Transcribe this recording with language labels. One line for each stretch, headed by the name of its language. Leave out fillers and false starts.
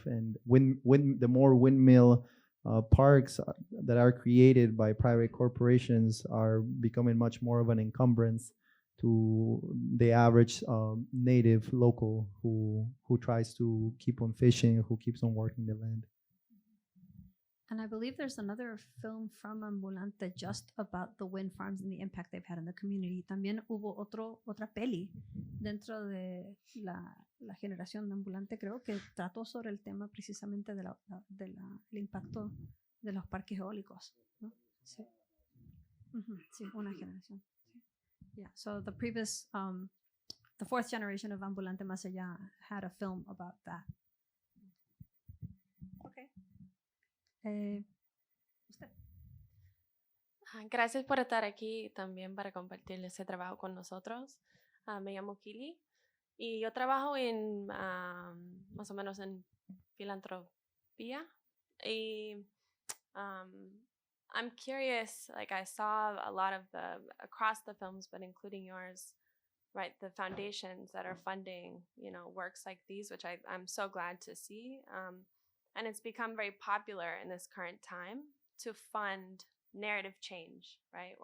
English: And the more windmill parks that are created by private corporations are becoming much more of an encumbrance to the average native local who tries to keep on fishing, who keeps on working the land. And I believe there's another film from Ambulante just about the wind farms and the impact they've had in the community.
Spanish: También hubo otra peli dentro de la generación de Ambulante, creo, que trató sobre el tema precisamente del impacto de los parques eólicos, ¿no? Sí. Sí, una generación.
English: Yeah, so the previous, the fourth generation of Ambulante Más Allá had a film about that.
Spanish: Okay. Usted. Gracias por estar aquí también para compartir ese trabajo con nosotros. Me llamo Kili y yo trabajo en más o menos en filantropía.
English: Y I'm curious, like I saw a lot of across the films, but including yours, right, the foundations that are funding, works like these, which I'm so glad to see. And it's become very popular in this current time to fund narrative change, right?